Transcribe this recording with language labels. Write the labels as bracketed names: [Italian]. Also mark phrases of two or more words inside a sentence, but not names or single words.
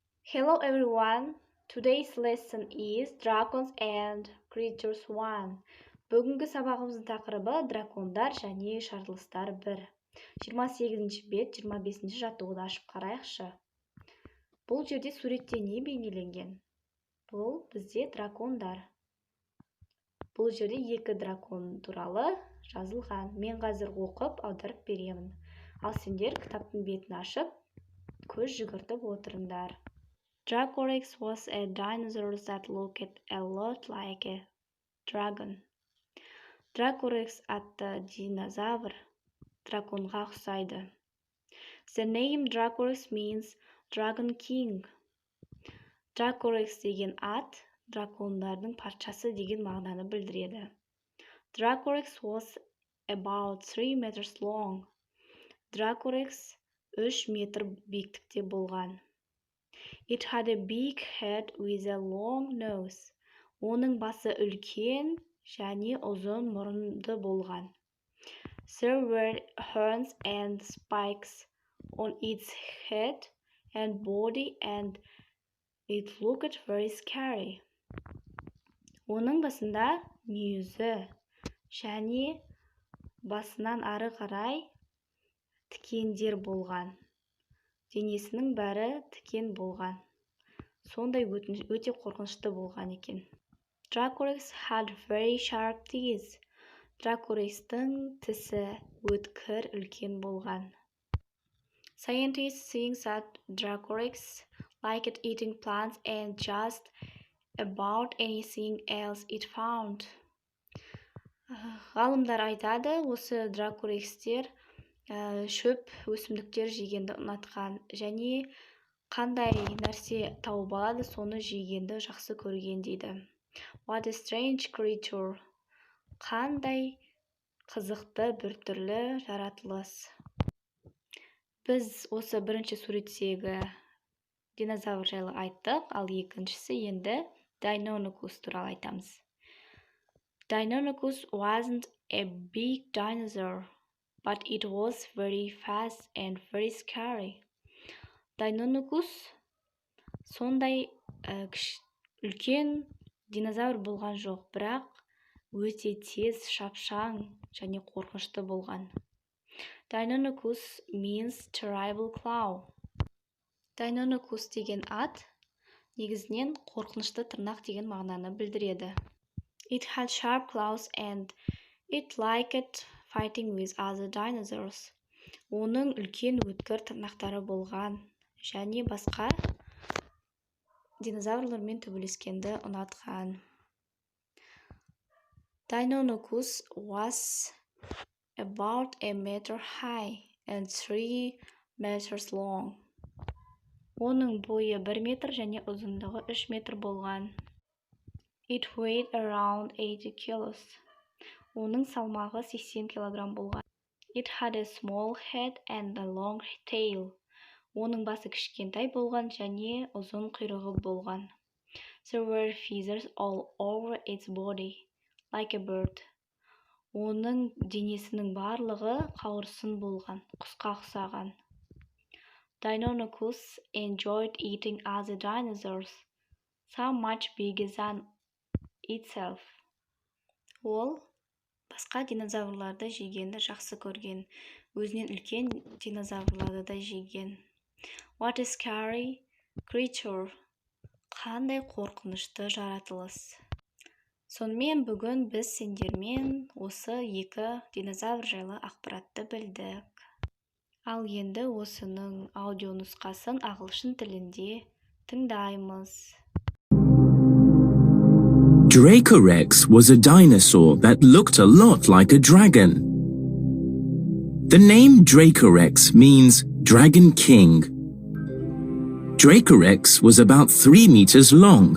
[English] Hello everyone. Today's lesson is Dragons and Creatures 1. [Kazakh] Бүгінгі сабағымыздың тақырыбы дракондар және жарылыстар 1. 28-ші бет, 25-ші жаттығуды ашып қарайықшы. Бұл жерде суретте не бейнеленген? Бұл бізде дракондар. Бұл жерде екі дракон туралы жазылған. Мен қазір оқып аударып беремін. Ал сендер кітаптың бетін ашып, көз жүгіртіп отырыңдар. [English] Dracorex was a dinosaur that looked a lot like a dragon. [Kazakh] Dracorex атты динозавр драконға ұқсайды. [English] The name Dracorex means Dragon King. [Kazakh] Dracorex деген ат дракондардың патшасы деген мағынаны білдіреді. [English] Dracorex was about 3 meters long. [Kazakh] Dracorex 3 метр биіктікте болған. [English] It had a big head with a long nose. [Kazakh] Оның басы үлкен және ұзын мұрынды болған. [English] There were horns and spikes on its head and body and it looked very scary. [Kazakh] Оның басында мүйізі және басынан ары қарай тікендер болған. Денесінің бәрі тікен болған. Сондай өте қорқынышты болған екен. [English] Dracorex had very sharp teeth. [Kazakh] Dracorexтың тісі өткір үлкен болған. [English] Scientists think that Dracorex liked eating plants and just about anything else it found. [Kazakh] Ғалымдар айтады, осы дракорекстер шөп өсімдіктер жегенді ұнатқан және қандай нәрсе тауып алады, соны жегенді жақсы көрген дейді. [English] What a strange creature. [Kazakh] Қандай қызықты біртүрлі жаратылыс. Біз осы бірінші суреттегі динозавр жайлы айттық, ал екіншісі енді Deinonychus туралы айтамыз. [English] Deinonychus wasn't a big dinosaur, but it was very fast and very scary. [Kazakh] Deinonychus сондай үлкен динозавр болған жоқ, бірақ өте тез, шапшаң және қорқынышты болған. [English] Deinonychus means terrible claw. [Kazakh] Deinonychus деген ат негізінен қорқынышты тырнақ деген мағынаны білдіреді. [English] It had sharp claws and it liked fighting with other dinosaurs. [Kazakh] Оның үлкен өткір тырнақтары болған және басқа динозаврлармен төбелескенді ұнатқан. [English] Deinonychus was about a meter high and 3 meters long. [Kazakh] Оның бойы 1 метр және ұзындығы 3 метр болған. [English] It weighed around 80 kilos. [Kazakh] Оның салмағы 80 килограмм болған. [English] It had a small head and a long tail. [Kazakh] Оның басы кішкентай болған және ұзын құйрығы болған. [English] There were feathers all over its body, like a bird. [Kazakh] Оның денесінің барлығы қауырсын болған, құсқа ұқсаған. [English] Deinonychus enjoyed eating other dinosaurs, some much bigger than itself. [Kazakh] Ол басқа динозаврларды жегенді жақсы көрген, өзінен үлкен динозаврларды да жеген. [English] What a scary creature. [Kazakh] Қандай қорқынышты жаратылыс. Сонымен бүгін біз сендермен осы екі динозавр жайлы ақпаратты білдік. Ал енді осының аудио нұсқасын ағылшын тілінде тыңдаймыз. [English] Dracorex was a dinosaur that looked a lot like a dragon. The name Dracorex means Dragon King. Dracorex was about 3 meters long.